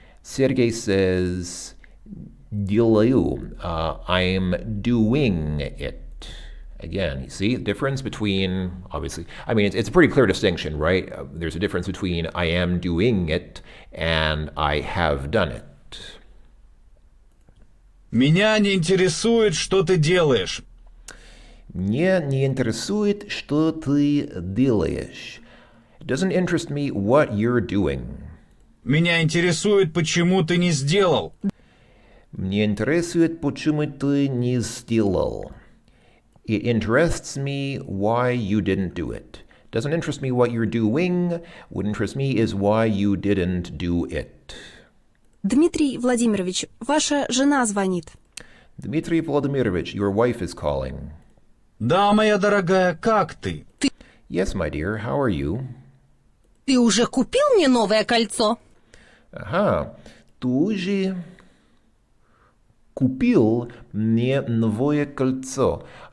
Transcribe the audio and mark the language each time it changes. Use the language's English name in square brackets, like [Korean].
[English] Sergey says делаю. I'm doing it. Again, you see the difference between, obviously, I mean, it's a pretty clear distinction, right? There's a difference between I am doing it and I have done it. [Russian] Меня не интересует, что ты делаешь. Мне не интересует, что ты делаешь. [English] It doesn't interest me what you're doing. [Russian] Меня интересует, почему ты не сделал. Мне интересует, почему ты не сделал. [English] It interests me why you didn't do it. Doesn't interest me what you're doing. What interests me is why you didn't do it. [Russian] Дмитрий Владимирович, ваша жена звонит. [English] Dmitry Vladimirovich, your wife is calling. [Russian] Да, моя дорогая, как ты? [English] Yes, my dear, how are you? [Russian] Ты уже купил мне новое кольцо? Ага, ты уже купил мне новое кольцо.